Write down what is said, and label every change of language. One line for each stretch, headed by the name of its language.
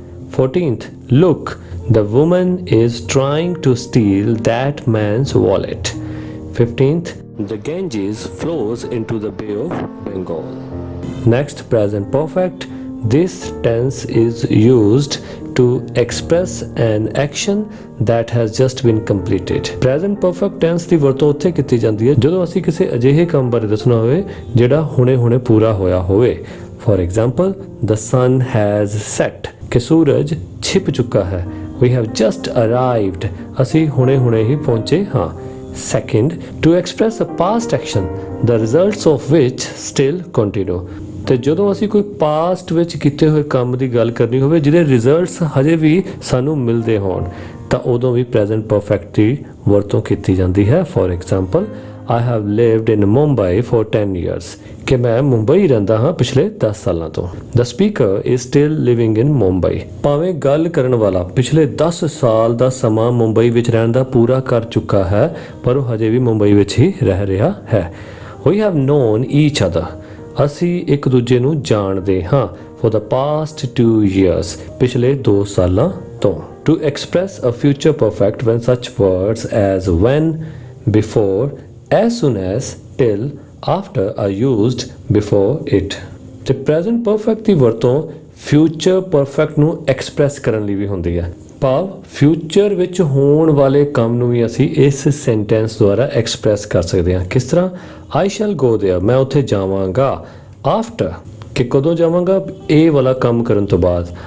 English: 14th, look, the woman is trying to steal that man's wallet। 15th, the Ganges flows into the Bay of Bengal। Next, present perfect। This tense is used to express an action that has just been completed।
Punjabi: Present perfect tense ਦੀ ਵਰਤੋਂ ਉੱਥੇ ਕੀਤੀ ਜਾਂਦੀ ਹੈ ਜਦੋਂ ਅਸੀਂ ਕਿਸੇ ਅਜਿਹੇ ਕੰਮ ਬਾਰੇ ਦੱਸਣਾ ਹੋਵੇ ਜਿਹੜਾ ਹੁਣੇ-ਹੁਣੇ ਪੂਰਾ ਹੋਇਆ ਹੋਵੇ।
English: For example, the sun has set,
Punjabi: ਕਿ ਸੂਰਜ ਛਿਪ ਚੁੱਕਾ ਹੈ।
English: We have just arrived,
Punjabi: ਅਸੀਂ ਹੁਣੇ-ਹੁਣੇ ਹੀ ਪਹੁੰਚੇ ਹਾਂ।
English: Second, to express a past action, the results of which still continue।
Punjabi: ਤੇ ਜਦੋਂ ਅਸੀਂ ਕੋਈ ਪਾਸਟ ਵਿੱਚ ਕੀਤੇ ਹੋਏ ਕੰਮ ਦੀ ਗੱਲ ਕਰਨੀ ਹੋਵੇ ਜਿਹਦੇ ਰਿਜ਼ਲਟਸ ਹਜੇ ਵੀ ਸਾਨੂੰ ਮਿਲਦੇ ਹੋਣ ਤਾਂ ਉਦੋਂ ਵੀ ਪ੍ਰੈਜ਼ੈਂਟ ਪਰਫੈਕਟ ਦੀ ਵਰਤੋਂ ਕੀਤੀ ਜਾਂਦੀ ਹੈ।
English: for example, I have lived in Mumbai for 10 years,
Punjabi: ਕਿ ਮੈਂ ਮੁੰਬਈ ਰਹਿੰਦਾ ਹਾਂ ਪਿਛਲੇ 10 ਸਾਲਾਂ ਤੋਂ।
English: The speaker is still living in Mumbai।
Punjabi: ਭਾਵੇਂ ਗੱਲ ਕਰਨ ਵਾਲਾ ਪਿਛਲੇ 10 ਸਾਲ ਦਾ ਸਮਾਂ ਮੁੰਬਈ ਵਿੱਚ ਰਹਿਣ ਦਾ ਪੂਰਾ ਕਰ ਚੁੱਕਾ ਹੈ ਪਰ ਉਹ ਹਜੇ ਵੀ ਮੁੰਬਈ ਵਿੱਚ ਹੀ ਰਹਿ ਰਿਹਾ ਹੈ।
English: We have known each other,
Punjabi: ਅਸੀਂ ਇੱਕ ਦੂਜੇ ਨੂੰ ਜਾਣਦੇ ਹਾਂ।
English: For the past 2 years,
Punjabi: ਪਿਛਲੇ 2 ਸਾਲਾਂ ਤੋਂ।
English: To express a future perfect when such words as when, before, as soon as, till, after are used before it।
Punjabi: ਤੇ present perfect ਦੀ ਵਰਤੋਂ future perfect ਨੂੰ express ਕਰਨ ਲਈ ਵੀ ਹੁੰਦੀ ਹੈ। ਭਾਵ ਫਿਊਚਰ ਵਿੱਚ ਹੋਣ ਵਾਲੇ ਕੰਮ ਨੂੰ ਵੀ ਅਸੀਂ ਇਸ ਸੈਂਟੈਂਸ ਦੁਆਰਾ ਐਕਸਪ੍ਰੈਸ ਕਰ ਸਕਦੇ ਹਾਂ। ਕਿਸ ਤਰ੍ਹਾਂ?
English: I shall go there,
Punjabi: ਮੈਂ ਉੱਥੇ ਜਾਵਾਂਗਾ। ਆਫਟਰ, ਕਿ ਕਦੋਂ ਜਾਵਾਂਗਾ? ਇਹ ਵਾਲਾ ਕੰਮ ਕਰਨ ਤੋਂ ਬਾਅਦ।